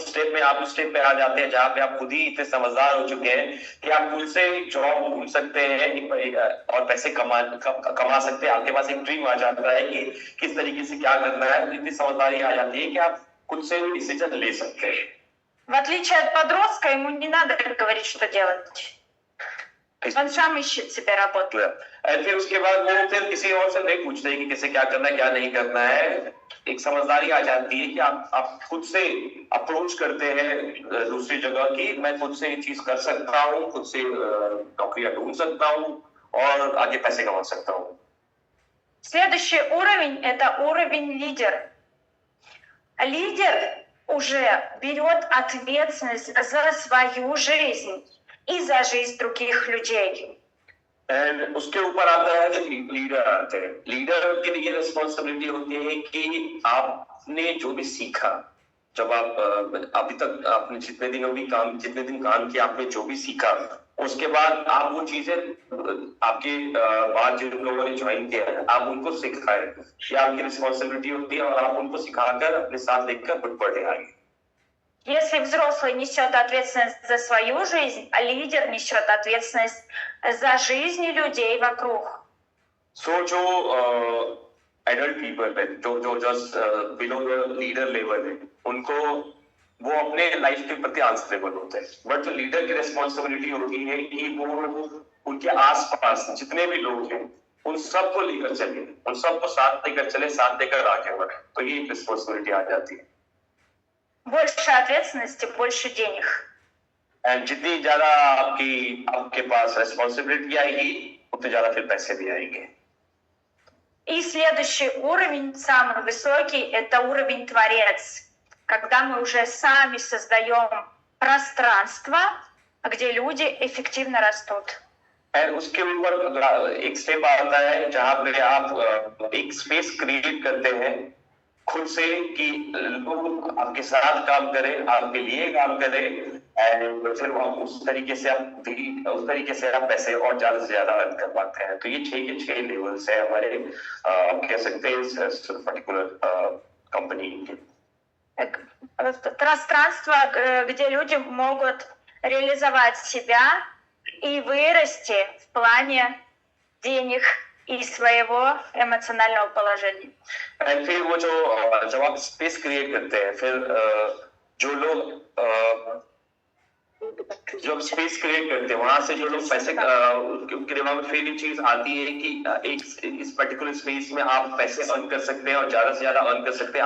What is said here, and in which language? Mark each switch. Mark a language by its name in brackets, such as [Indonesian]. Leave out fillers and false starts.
[Hindi] Fourth step में आप उस स्टेप पे आ जाते हैं जहाँ पे आप खुद ही इतने समझदार हो चुके हैं कि आप खुद से जॉब ढूंढ सकते हैं और पैसे कमा सकते हैं. आपके पास एक ड्रीम आ जाता है कि किस तरीके से क्या करना है, इतनी समझदारी आ जाती है कि आप खुद से डिसीजन ले सकते हैं. [Russian] В отличие от подростка, ему не надо говорить, что делать. Он сам ищет себе работу. [Hindi] और फिर उसके बाद वो फिर किसी और से नहीं पूछते कि किसे क्या करना है क्या नहीं करना है. एक समझदारी आ जाती है कि आप खुद से अप्रोच करते हैं दूसरी जगह की मैं खुद से ये चीज कर सकता हूँ, खुद से नौकरियां ढूंढ सकता हूँ और आगे पैसे कमा सकता हूँ. [Russian] Следующий уровень – это уровень лидер. Лидер уже берет ответственность за свою жизнь и за жизнь других людей. [Hindi] एंड उसके ऊपर आता है कि लीडर आते हैं. लीडर की ये रिस्पॉन्सिबिलिटी होती है कि आपने जो भी सीखा, जब आप अभी तक आपने जितने दिन काम किया, आपने जो भी सीखा, उसके बाद आप वो चीजें आपके बाद जिन लोगों ने ज्वाइन किया है आप उनको सिखाएं. ये आपकी रिस्पॉन्सिबिलिटी होती है और आप उनको सिखाकर अपने साथ लेकर खुद बढ़े आगे. [Russian] Если взрослый несет ответственность за свою жизнь, а лидер несет ответственность за жизни людей вокруг. [Hindi] So जो एडल्ट पीपल है, जो [English] just below the leader level [Hindi] है, उनको वो अपने लाइफ के प्रति आंसरेबल होते हैं. बट जो लीडर की रिस्पॉन्सिबिलिटी होती है कि वो उनके आसपास जितने भी लोग हैं उन सबको लेकर चले, उन सबको साथ लेकर चले, साथ लेकर आगे बढ़े. तो ये एक रिस्पॉन्सिबिलिटी आ जाती है. [Russian] Больше ответственности, больше денег. [Hindi] एंड जितनी ज्यादा आपके पास रिस्पॉन्सिबिलिटी आएगी उतने ज्यादा फिर पैसे भी आएंगे. [Russian] И следующий уровень, самый высокий, это уровень творец. Когда мы уже сами создаем пространство, где люди эффективно растут. [Hindi] और उसके ऊपर एक स्टेप आता है जहां पे आप एक स्पेस क्रिएट करते हैं खुद से कि लोग आपके साथ काम करें, आपके लिए काम करें, एंड फिर आप उस तरीके से आप पैसे और ज्यादा से ज्यादा अर्न कर पाते हैं। तो ये 6 के 6 लेवल्स है हमारे, आप कह सकते हैं इस पर्टिकुलर कंपनी के। [Russian] Пространство, где люди могут реализовать себя и вырасти в плане денег и своего эмоционального положения. [Hindi] एंड फिर वो जब आप स्पेस क्रिएट करते हैं, फिर जो लोग जब स्पेस क्रिएट करते हैं वहां से जो लोग पैसे उनके दिमाग में फिर ये चीज आती है कि एक इस पर्टिकुलर स्पेस में आप पैसे अर्न कर सकते हैं और ज्यादा से ज्यादा अर्न कर सकते हैं।